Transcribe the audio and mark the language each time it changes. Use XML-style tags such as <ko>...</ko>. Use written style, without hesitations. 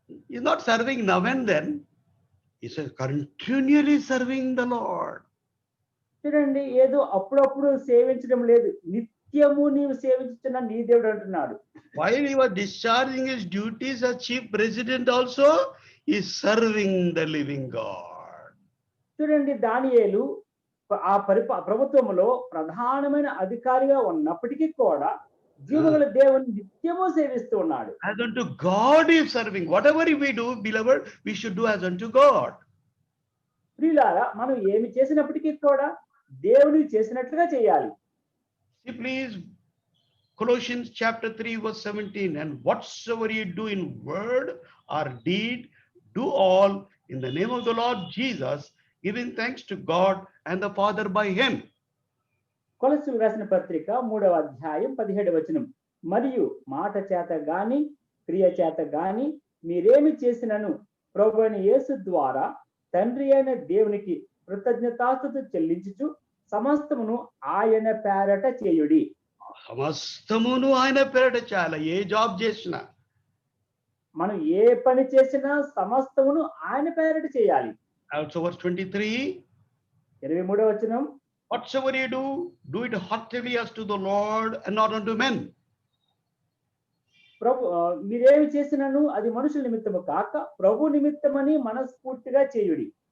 <en>He's not serving now and then. He says continually serving the Lord.</en> <te>చూడండి, ఏదో అప్పుడప్పుడు సేవించడం లేదు, నిత్యము నీవు సేవించుతున్న నీ దేవుడు అంటున్నాడు.</te> <en>While he was discharging his duties as chief president also, he is serving the living God.</en> <te>చూడండి, దానియేలు ఆ ప్రభుత్వంలో ప్రధానమైన అధికారిగా ఉన్నప్పటికీ కూడా జీవగల దేవుని నిత్యము సేవిస్తూ ఉన్నాడు.</te> <en>As unto God he is serving. Whatever we do, beloved, we should do as unto God.</en> <te>ప్రియులారా, మనం ఏమి చేసినప్పటికీ కూడా దేవుని చేసినట్లుగా చేయాలి.</te> <en>See, please Colossians chapter 3 verse 17, and whatsoever ye do in word or deed, do all in the name of the Lord Jesus, giving thanks to God and the Father by him.</en> <te>కొలస్సీలకు రాసిన పత్రిక 3వ అధ్యాయం 17వ వచనం. మరియు మాట చేత గాని క్రియ చేత గాని మీరేమి చేసినను ప్రభువైన యేసు ద్వారా తండ్రి అయిన దేవునికి కృతజ్ఞతాస్తుతి చెల్లించుచు సమస్తమును ఆయన పేరట చేయుడి. సమస్తమును ఆయన పేరట చేయాలి. ఏ జాబ్ చేసినా, మనం ఏ పని చేసినా సమస్తమును ఆయన పేరట చేయాలి.</te> <en>also verse 23,</en> <te>23వ వచనం.</te> <en>whatsoever ye do, do it heartily as to the Lord and not unto men.</en> <te>మీరేమి చేసినను అది మనుషుల నిమిత్తము కాక ప్రభు నిమిత్తమని మనస్ఫూర్తిగా చేయుడి.</te>